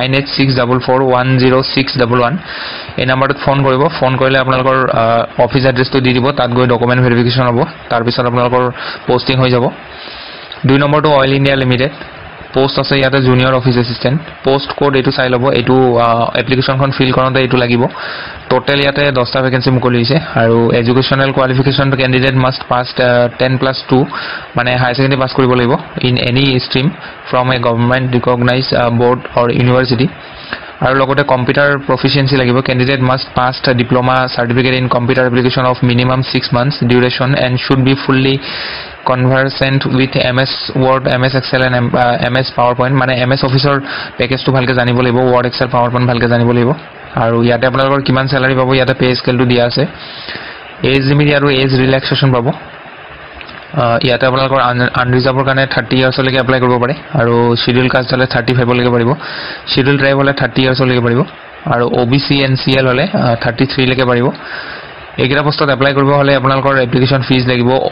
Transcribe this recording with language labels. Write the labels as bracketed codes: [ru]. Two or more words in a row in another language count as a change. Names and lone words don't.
[as] 9864410611 এই নম্বৰটোত ফোন কৰিব ফোন কৰিলে আপোনালোকৰ [en] office addressটো [as] দি দিব তাত গৈ [en] document verification [as] হ'ব তাৰ পিছত আপোনালোকৰ পোষ্টিং হৈ যাব দুই নম্বৰটো অইল ইন্ডিয়া লিমিটেড পোষ্ট আছে ইয়াতে [en] junior office assistant post code [as] এটো চাই লব এটো এপ্লিকেশনখন ফিল কৰোতে এটো লাগিব টোটাল ইয়াতে 10টা ভ্যাকেন্সি মুকলি হৈছে আৰু [en] educational qualification to candidate must pass [as] 10+2 মানে [en] high secondary pass [as] কৰিব লাগিব [en] in any stream from a government recognized board or university [as] আৰু লগতে [en] computer proficiency [as] লাগিব [en] candidate must pass diploma certificate in computer application of minimum 6 months duration and should be fully conversant with MS Word, MS Excel and MS PowerPoint [as] মানে MS Office-ৰ পেকেজটো ভালকে জানিব লাগিব Word Excel PowerPoint ভালকে জানিব লাগিব আৰু ইয়াতে আপোনালোকৰ কিমান স্যালাৰি পাব ইয়াতে [en] pay scaleটো [as] দিয়া আছে [en] age limit [as] আৰু [en] age relaxation [as] পাব ইয়াতে আপোনালোকৰ আনৰিজাৰ্ভৰ কাৰণে 30 ইয়াৰ্ছ লৈকে এপ্লাই কৰিব পাৰে আৰু [en] schedule caste [as] হলে 35 লৈকে পাৰিব [en] schedule tribe [as] হলে 30 ইয়াৰ্ছ লৈকে পাৰিব আৰু OBC NCL হলে 33 লৈকে পাৰিব এগিৰা পোষ্টত এপ্লাই কৰিব হলে আপোনালোকৰ [en] application fees [as] লাগিব